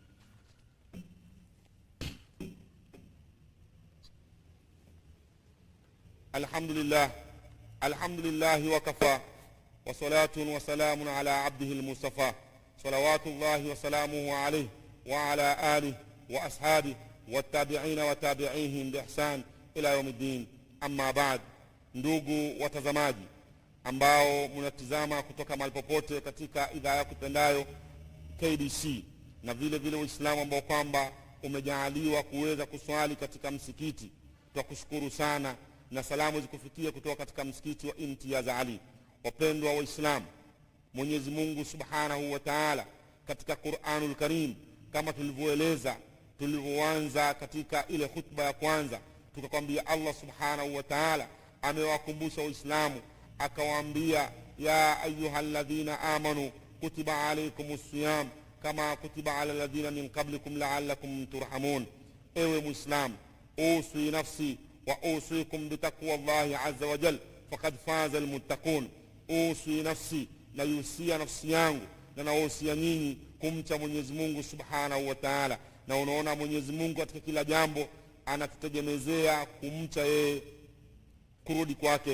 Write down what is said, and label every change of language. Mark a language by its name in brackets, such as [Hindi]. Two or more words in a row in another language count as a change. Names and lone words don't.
[Arabic] الحمد لله وكفى وصلاة وسلام على عبده المصطفى صلوات الله وسلامه عليه وعلى آله وأصحابه والتابعين وتابعيهم بإحسان إلى يوم الدين. أما بعد, [Swahili] ndugu watazamaji ambao mnatizama kutoka mahali popote katika idhaa yako pendayo KBC, na vile vile Uislamu ambao kwamba umejaaliwa kuweza kuswali katika msikiti, tunakushukuru sana, na salamu zikufikia kutoka katika msikiti wa Imtiaz Ali. Wapendwa Waislamu, Mwenyezi Mungu [Arabic] سبحانه وتعالى [Swahili] katika Qur'anul Karim, kama tulivyoeleza tulivyoanza katika ile khutba ya kwanza, tukakwambia Allah [Arabic] سبحانه وتعالى [Swahili] amewakumbusha Waislamu akawaambia, [Arabic] يا أيها الذين آمنوا كتب عليكم الصيام كما كتب على الذين من قبلكم لعلكم ترحمون. [Swahili] Ewe Muislam, [Arabic] أوصي نفسي وأوصيكم بتقوى الله عز وجل فقد فاز المتقون. أوصي نفسي, [Swahili] na yusia nafsi yangu na nausia nyinyi kumcha Mwenyezi Mungu [Arabic] سبحانه وتعالى. [Swahili] Na unaona Mwenyezi Mungu katika kila jambo anatutegemezea kumcha yeye, kurudi kwake.